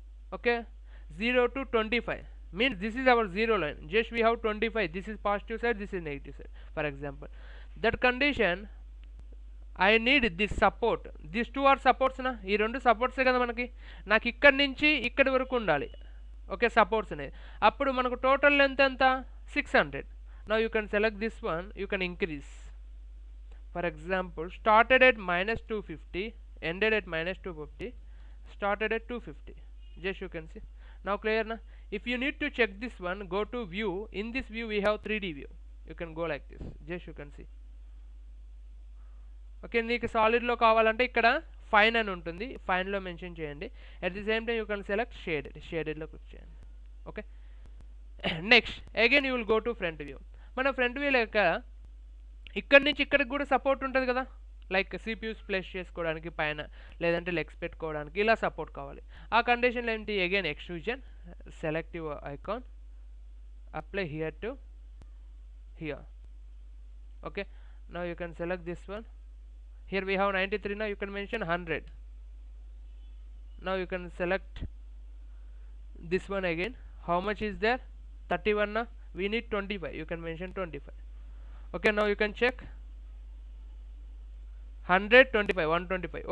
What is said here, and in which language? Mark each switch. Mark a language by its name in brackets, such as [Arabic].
[English] Okay, 0 to 25 means this is our zero line, just we have 25, this is positive side, this is negative side, for example. That condition I need this support, these two are supports na, [Telugu] ee rendu supports kada manaki, నాకు ఇక్కడి నుంచి ఇక్కడి వరకు ఉండాలి. Okay, supports అనేది అప్పుడు మనకు total length ఎంత 600. [English] now you can select this one, you can increase. For example, started at -250, ended at -250, started at 250, just you can see. Now clear na. If you need to check this one, go to view. In this view we have 3D view, you can go like this, just you can see. [Telugu] Okay, నీకు సాలిడ్లో కావాలంటే ఇక్కడ fine అని ఉంటుంది, ఫైన్లో mention చేయండి. [English] At the same time you can select షేడెడ్లో click చేయండి. Okay, next again you will go to front view. [Telugu] మన front view లేక ఇక్కడి నుంచి ఇక్కడికి కూడా సపోర్ట్ ఉంటుంది కదా, లైక్ సిపియూస్ ప్లేస్ చేసుకోవడానికి పైన, లేదంటే లెగ్స్ పెట్టుకోవడానికి ఇలా సపోర్ట్ కావాలి. [English] ఆ కండిషన్లో ఏంటి, again extrusion, select your icon, apply here to here. Okay, now you can select this one. Here we have 93, now you can mention 100. Now you can select this one again. How much is there, 31 now, we need 25, you can mention 25. Okay, now you can check 100, 25, 125.